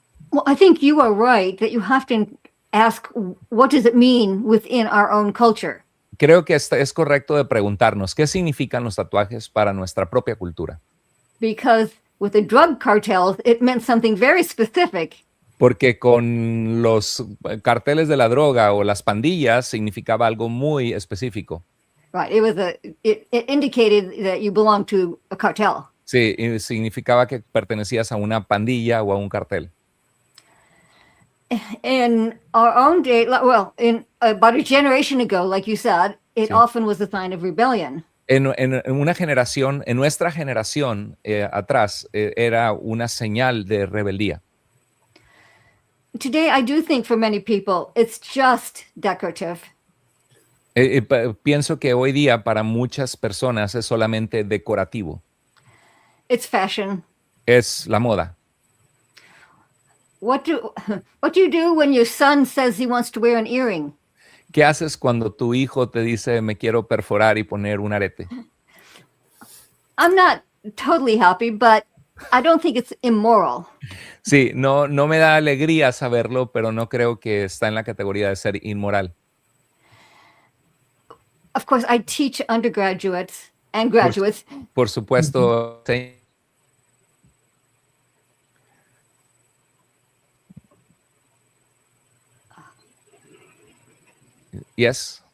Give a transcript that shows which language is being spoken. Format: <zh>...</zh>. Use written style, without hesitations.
<en>Well, I think you are right that you have to ask, what does it mean within our own culture?</en> <es>Creo que es correcto de preguntarnos qué significan los tatuajes para nuestra propia cultura.</es> <en>Because with the drug cartels, it meant something very specific.</en> <es>Porque con los carteles de la droga o las pandillas significaba algo muy específico.</es> <en>Right. It indicated that you belong to a cartel.</en> <es>Sí, significaba que pertenecías a una pandilla o a un cartel.</es> <en>In our own day, well, in about a generation ago, like you said, it often was a sign of rebellion.</en> <es>En una generación, en nuestra generación atrás, era una señal de rebeldía.</es> <en>Today, I do think for many people, it's just decorative.</en> <es>Pienso que hoy día para muchas personas es solamente decorativo.</es> <en>It's fashion.</en> <es>Es la moda.</es> <en>What do you do when your son says he wants to wear an earring?</en> <es>¿Qué haces cuando tu hijo te dice me quiero perforar y poner un arete?</es> <en>I'm not totally happy, but I don't think it's immoral.</en> <es>Sí, no me da alegría saberlo, pero no creo que está en la categoría de ser inmoral.</es> <en>Of course, I teach undergraduates and graduates.</en> <es>Por supuesto. Sí.</es> <en>Yes?</en>